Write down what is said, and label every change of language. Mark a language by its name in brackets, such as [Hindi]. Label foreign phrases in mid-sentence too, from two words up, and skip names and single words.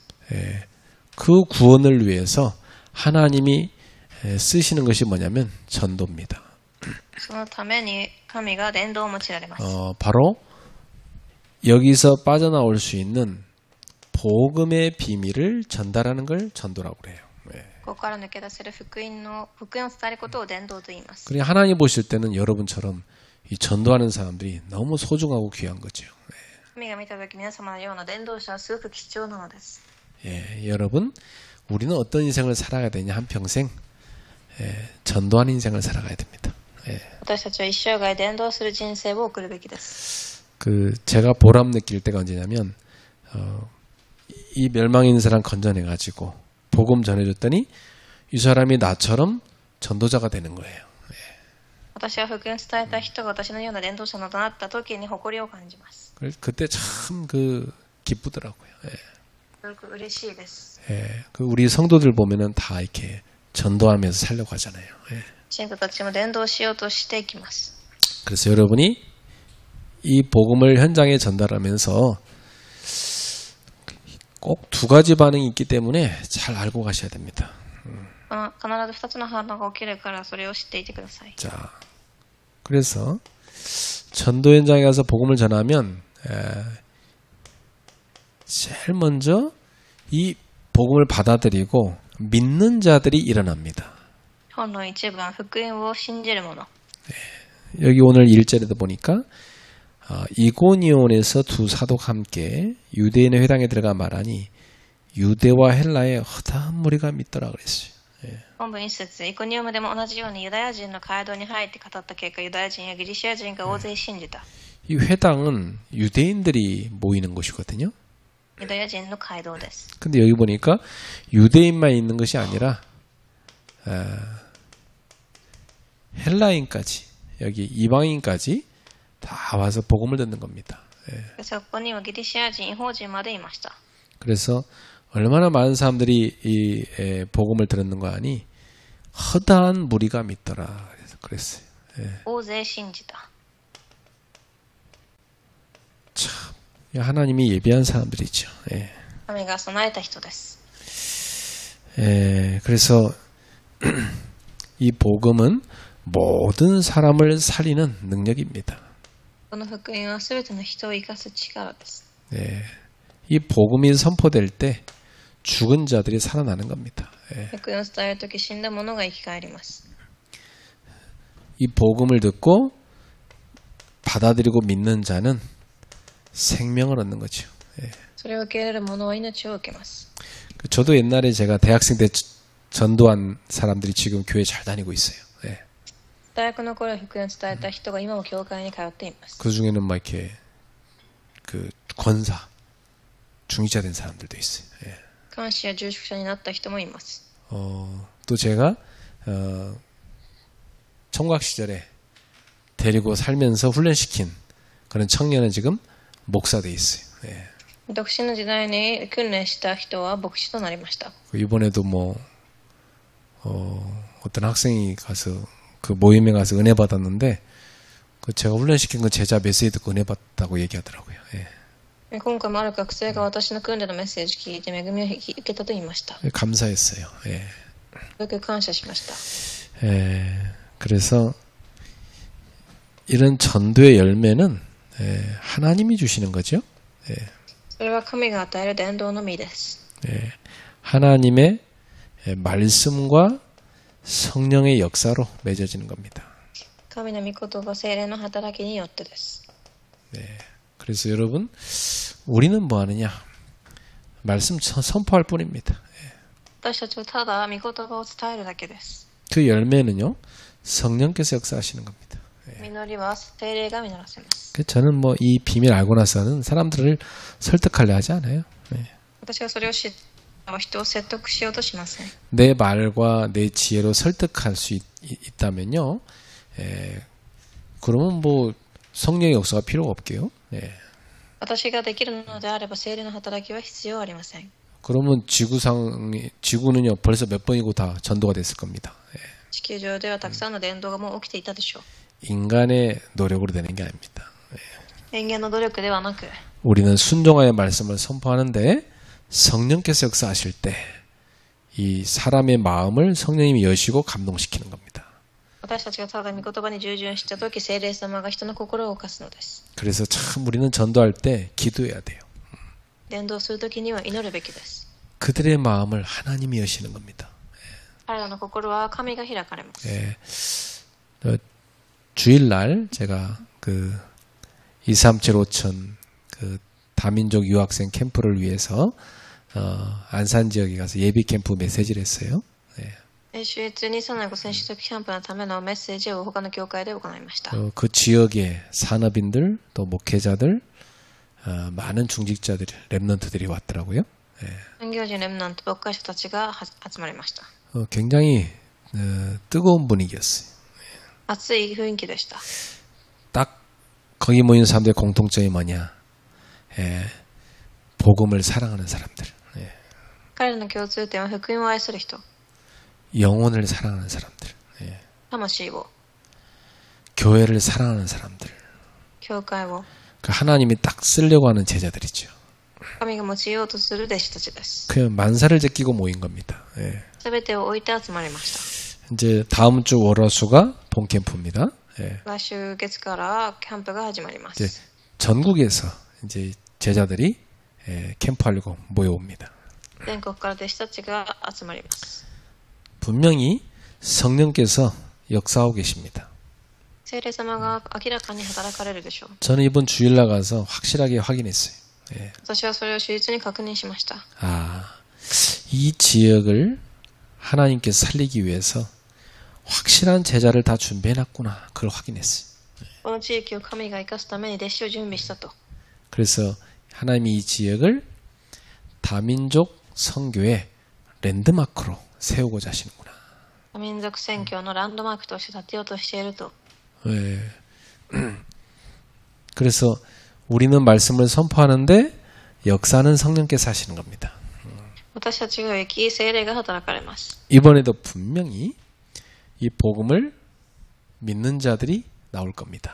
[Korean] 그 구원을 위해서 하나님이 쓰시는 것이 뭐냐면 전도입니다. [Japanese] そのために神が伝道を用いられます。 [Korean] 바로 여기서 빠져나올 수 있는 복음의 비밀을 전달하는 걸 전도라고 그래요. [Japanese] ここから抜け出せる福音を伝えることを伝道と言います。 [Korean] 그러니까 하나님 보실 때는 여러분처럼 이 전도하는 사람들이 너무 소중하고 귀한 거죠. [Japanese] 神が見たとき皆様のような伝道者はすごく貴重なのです。 [Korean] 여러분 우리는 어떤 인생을 살아가야 되냐 한평생 전도하는 인생을 살아가야 됩니다. [Japanese] 私たちは一生涯伝道する人生を送るべきです。 [Korean] 제가 보람 느낄 때가 언제냐면 이 멸망에 있는 사람 건져내가지고 복음 전해줬더니 이 사람이 나처럼 전도자가 되는 거예요. [Japanese] 私は福音伝えた人が私のような伝道者となったときに誇りを感じます。 [Korean] 그때 참 기쁘더라고요. [Japanese] すごく嬉しいです。 [Korean] 우리 성도들 보면은 다 이렇게 전도하면서 살려고 하잖아요. [Japanese] 信徒たちも伝道しようとしていきます。 [Korean] 그래서 여러분이 이 복음을 현장에 전달하면서 꼭 두 가지 반응이 있기 때문에 잘 알고 가셔야 됩니다. [Japanese] 必ず2つの反応が起きるからそれを知っていてください。 [Korean] 자, 그래서 전도 현장에 가서 복음을 전하면 제일 먼저 이 복음을 받아들이고 믿는 자들이 일어납니다. [Japanese] 本の一番、福音を信じる者。 [Korean] 여기 오늘 1절에도 보니까 이고니온에서 두 사도가 함께 유대인의 회당에 들어가 말하니 유대와 헬라의 허다한 무리가 믿더라 그랬어요. [Japanese] 本文一節、イコニウムでも同じようにユダヤ人の街道に入って語った結果、ユダヤ人やギリシア人が大勢信じた。 [Korean] 이 회당은 유대인들이 모이는 곳이거든요. [Japanese] ユダヤ人の街道です。 [Korean] 근데 여기 보니까 유대인만 있는 것이 아니라 헬라인까지 여기 이방인까지 다 와서 복음을 듣는 겁니다. [Japanese] そこにはギリシア人、異邦人までいました。 [Korean] 그래서 얼마나 많은 사람들이 이 복음을 들었는 거 아니 허다한 무리가 믿더라 그랬어요. [Japanese] 大勢信じた。 [Korean] 참 하나님이 예비한 사람들이죠. [Japanese] 神が備えた人です。 [Korean] 그래서 이 복음은 모든 사람을 살리는 능력입니다. [Japanese] この福音はすべての人を生かす力です。 [Korean] 이 복음이 선포될 때 죽은 자들이 살아나는 겁니다. [Japanese] 福音を伝えるとき死んだ者が生き返ります。 [Korean] 이 복음을 듣고 받아들이고 믿는 자는 생명을 얻는 거죠. [Japanese] それを受け入れる者は命を受けます。 [Korean] 저도 옛날에 제가 대학생 때 전도한 사람들이 지금 교회 잘 다니고 있어요. 예. [Japanese] 大学の頃福音を伝えた人が今も教会に通っています。 [Korean] 그 중에는 막 이렇게 그 권사, 중위자 된 사람들도 있어요. 예. [Japanese] 監視や住職者になった人もいます。 [Korean] 또 제가 청각 시절에 데리고 살면서 훈련시킨 그런 청년은 지금 목사 돼 있어요. 예. [Japanese] 独身の時代に訓練した人は牧師となりました。 [Korean] 이번에도 뭐 어떤 학생이 가서 그 모임에 가서 은혜 받았는데 그 제가 훈련시킨 그 제자 메시지 듣고 은혜 받았다고 얘기하더라고요. 예. [Japanese] 今回もある学生が私の訓練のメッセージ聞いて恵みを受けたと言いました。 [Korean] 감사했어요. 예. [Japanese] よく感謝しました。 [Korean] 그래서 이런 전도의 열매는 하나님이 주시는 거죠. [Japanese] それは神が与える伝道の実です。 [Korean] 하나님의 말씀과 성령의 역사로 맺어지는 겁니다. [Japanese] 神の御言葉、聖霊の働きによってです。 [Korean] 그래서 여러분, 우리는 뭐 하느냐? 말씀 선포할 뿐입니다. [Japanese] 私たちはただ御言葉を伝えるだけです。 [Korean] 그 열매는요, 성령께서 역사하시는 겁니다. [Japanese] 実りは聖霊が実らせます。 [Korean] 저는 뭐 이 비밀 알고 나서는 사람들을 설득하려 하지 않아요. [Japanese] 私がそれを知った人を説得しようとしません。 [Korean] 내 말과 내 지혜로 설득할 수 있다면요, 그러면 뭐 성령의 역사가 필요가 없게요. [Japanese] 私ができるのであれば聖霊の働きは必要ありません。 [Korean] 그러면 지구는요 벌써 몇 번이고 다 전도가 됐을 겁니다. [Japanese] 地球上ではたくさんの伝道がもう起きていたでしょう。 [Korean] 인간의 노력으로 되는 게 아닙니다. [Japanese] 人間の努力ではなく [Korean] 우리는 순종하여 말씀을 선포하는데 성령께서 역사하실 때 이 사람의 마음을 성령님이 여시고 감동시키는 겁니다. [Japanese] 私たちがただ御言葉に従順したとき聖霊様が人の心を動かすのです。 [Korean] 그래서 참 우리는 전도할 때 기도해야 돼요. [Japanese] 伝道するときには祈るべきです。 [Korean] 그들의 마음을 하나님이 여시는 겁니다. [Japanese] 彼らの心は神が開かれます。 [Korean] 주일날 제가 그 2375000 그 다민족 유학생 캠프를 위해서 안산 지역에 가서 예비 캠프 메시지를 했어요. [Japanese] 週越235選手キャンプのためのメッセージを他の教会で行いました。 [Korean] 그 지역의 산업인들 또 목회자들 많은 중직자들 랩런트들이 왔더라고요. [Japanese] 産業人レムナント牧会者たちが集まりました。 [Korean] 굉장히 뜨거운 분위기였어요. [Japanese] 熱い雰囲気でした。 [Korean] 딱 거기 모인 사람들의 공통점이 뭐냐? 복음을 사랑하는 사람들, [Japanese] 彼らの共通点は福音を愛する人、 [Korean] 영혼을 사랑하는 사람들, [Japanese] 魂を、 [Korean] 교회를 사랑하는 사람들. [Japanese] 教会を、 [Korean] 그 하나님이 딱 쓰려고 하는 제자들이죠. [Japanese] 神が用いようとする弟子たちです。 [Korean] 그냥 만사를 제끼고 모인 겁니다. [Japanese] すべてを置いて集まりました。 [Korean] 이제 다음 주 월화수가 본 캠프입니다. [Japanese] 来週月からキャンプが始まりま [Korean] 이제 [Japanese] す。 [Korean] 전국에서 이제 제자들이 캠프하려고 모여옵니다. [Japanese] 全国から弟子たちが集まります。 [Korean] 분명히 성령께서 역사하고 계십니다. [Japanese] 聖霊様が明らかに働かれるでしょう。 [Korean] 저는 이번 주일 나가서 확실하게 확인했어요. [Japanese] 私はそれを手術に確認しました。 [Korean] 이 지역을 하나님께서 살리기 위해서 확실한 제자를 다 준비해놨구나. 그걸 확인했어요. [Japanese] この地域を神が生かすために弟子を準備したと。 [Korean] 그래서 하나님이 이 지역을 다민족 선교의 랜드마크로 세우고자 하시는구나. [Japanese] 多民族宣教のランドマークとして立てようとしていると。 [Korean] 그래서 우리는 말씀을 선포하는데 역사는 성령께서 하시는 겁니다. [Japanese] 私たちが生き、聖霊が働かれます。 [Korean] 이번에도 분명히 이 복음을 믿는 자들이 나올 겁니다.